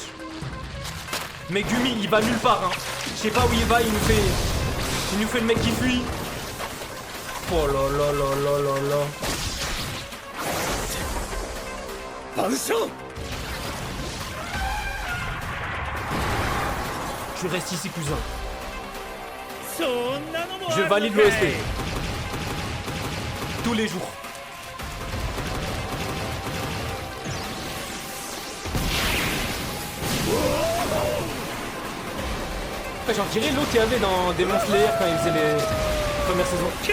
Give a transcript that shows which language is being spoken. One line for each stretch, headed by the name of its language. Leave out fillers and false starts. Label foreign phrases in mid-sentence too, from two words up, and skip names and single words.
French: Mais Gumi, il va nulle part, hein. Je sais pas où il va, il nous fait le mec qui fuit. Oh là là là là là là.
Japanese: 万象
French: Tu restes ici, cousin.
Japanese: そんなのもあ
French: Je
Japanese: るのか
French: valide
Japanese: い
French: l'OST. Tous les jours. J'en dirais l'autre qu'il y avait dans Demon Slayer quand il faisait les premières saisons.